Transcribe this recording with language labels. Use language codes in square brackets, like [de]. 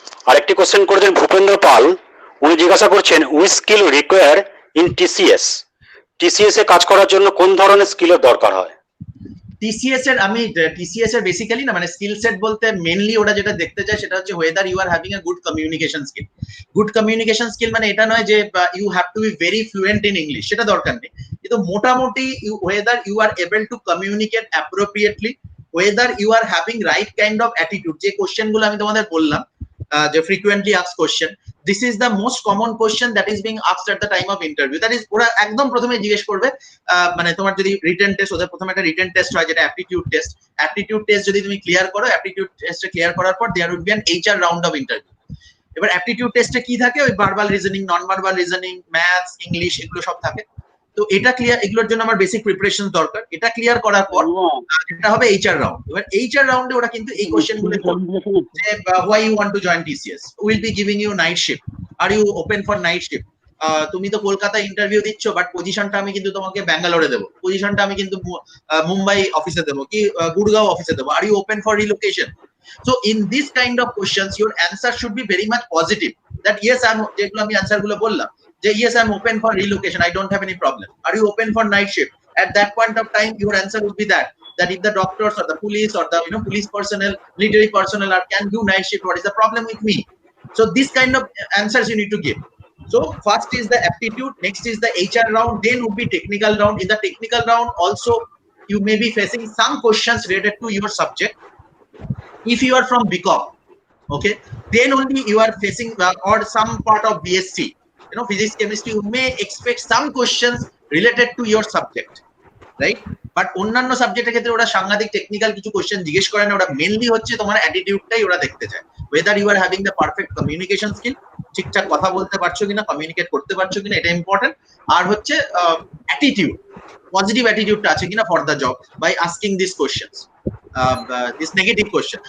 [bn] আরেকটি কোশ্চেন করেছেন ভূপেন্দ্র পাল, উনি জিজ্ঞাসা করছেন [en] which skill require in TCS, [bn] TCS এ কাজ করার জন্য কোন ধরনের স্কিলের দরকার হয়? টিসিএস এর বেসিক্যালি না, মানে স্কিল সেট বলতে মেনলি ওরা যেটা দেখতে চায় সেটা হচ্ছে [en] whether you are having a good communication skill. Good communication skill [bn] মানে এটা নয় যে [en] you have to be very fluent in English, [bn] সেটা দরকার নেই, কিন্তু মোটামুটি [en] whether you are able to communicate appropriately, whether you are having right kind of attitude, [bn] যে কোশ্চেন গুলো আমি তোমাদের বললাম যে [en] frequently asked question, this is the most common question that is being asked at the time of interview. That is, [bn] ওরা একদম প্রথমে জিজ্ঞেস করবে, মানে তোমার যদি রিটেন টেস্ট, ওদের প্রথমে একটা রিটেন টেস্ট হয় যেটা অ্যাপটিটিউড টেস্ট। অ্যাপটিটিউড টেস্ট যদি তুমি ক্লিয়ার করো, অ্যাপটিটিউড টেস্টে ক্লিয়ার করার পর [en] There will be an HR round of interview. [bn] এবার অ্যাপটিটিউড টেস্টে কি থাকে, ওই verbal reasoning, non verbal reasoning, maths, English, এগুলো সব থাকে। তো এটা ক্লিয়ার, এগুলোর জন্য আমার বেসিক প্রিপারেশন দরকার। এটা ক্লিয়ার করার পর এটা হবে এইচআর রাউন্ড। এবার এইচআর রাউন্ডে ওরা কিন্তু এই কোশ্চেন গুলো করবে যে [en] why you want to join TCS, will be giving you night shift, [bn] are you open for night shift, তুমি তো কলকাতা ইন্টারভিউ দিচ্ছ বাট পজিশনটা আমি কিন্তু তোমাকে ব্যাঙ্গালোরে দেবো, পজিশনটা আমি কিন্তু মুম্বাই অফিসে দেবো কি গুড়গাঁও অফিসে দেবো, [en] Are you open for relocation? So in this kind of questions your answer should be very much positive, that yes I'm, [bn] যেগুলো আমি অ্যানসার গুলো বললাম যে [en] yes I'm open for relocation, I don't have any problem, are you open for night shift? At that point of time your answer would be that if the doctors or the police or the police personnel, military personnel can do night shift, what is the problem with me? So this kind of answers you need to give. So first is the aptitude, next is the HR round, then would be technical round. In the technical round also you may be facing some questions related to your subject. If you are from BCom, okay, then only you are facing or some part of BSc, physics, chemistry, you may expect some questions related to your subject, right? [bn] But অন্যান্য সাবজেক্টের ক্ষেত্রে ওরা সাংঘাতিক technical কিছু question জিজ্ঞেস করে না, ওরা মেনলি হচ্ছে তোমার অ্যাটিটিউডটাই ওরা দেখতে চায়, [en] whether you are having the perfect communication skill, [bn] ঠিকঠাক কথা বলতে পারছো কিনা, কমিউনিকেট করতে পারছো কিনা, এটা ইম্পর্টেন্ট। আর হচ্ছে অ্যাটিটিউড, পজিটিভ অ্যাটিটিউডটা আছে কিনা [en] For the job by asking this questions, this negative question.